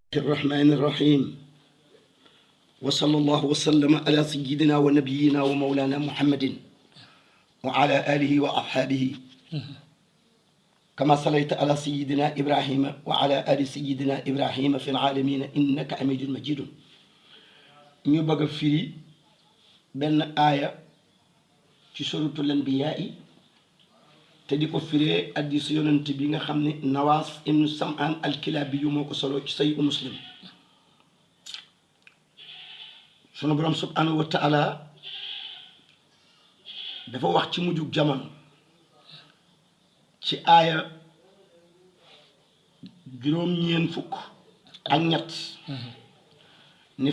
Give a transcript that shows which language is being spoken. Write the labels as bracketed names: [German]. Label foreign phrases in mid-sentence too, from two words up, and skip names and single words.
[Arabic] الرحمن الرحيم وصلى الله وسلم على سيدنا ونبينا ومولانا محمد وعلى آله وأصحابه كما صليت على سيدنا إبراهيم وعلى آل سيدنا إبراهيم في العالمين إنك حميد مجيد. [Wolof] ñu bëgg a firi benn aaya ci suratul anbiyaa te di ko firee hadiis yonent bi nga xam ne Nawaas ibnu Sam'aan al-Kilaabi yu moo ko solo ci Sahih Muslim. sunu borom [Arabic] سبحانه وتعالى [Wolof] dafa wax ci mujjug jamono ci aaya juróom-ñeent fukk ak ñett ni